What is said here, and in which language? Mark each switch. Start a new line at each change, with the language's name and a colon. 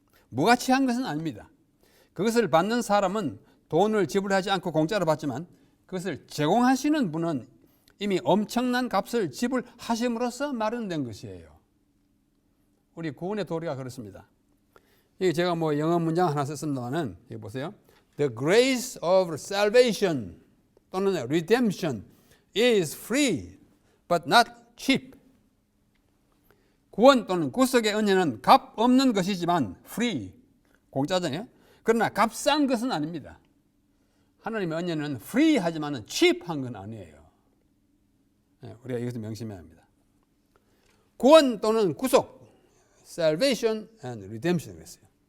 Korean: 무가치한 것은 아닙니다. 그것을 받는 사람은 돈을 지불하지 않고 공짜로 받지만 그것을 제공하시는 분은 이미 엄청난 값을 지불하심으로써 마련된 것이에요. 우리 구원의 도리가 그렇습니다. 여기 제가 뭐 영어 문장 하나 썼습니다만은 여기 보세요.
English: The grace of salvation
Korean: 또는
English: redemption is free but not cheap.
Korean: 구원 또는 구속의 은혜는 값 없는 것이지만 free, 공짜잖아요. 그러나 값싼 것은 아닙니다. 하나님의 은혜는 free 하지만 cheap한 건 아니에요. 우리가 이것을 명심해야 합니다. 구원 또는 구속,
English: salvation and redemption
Korean: 그랬어요.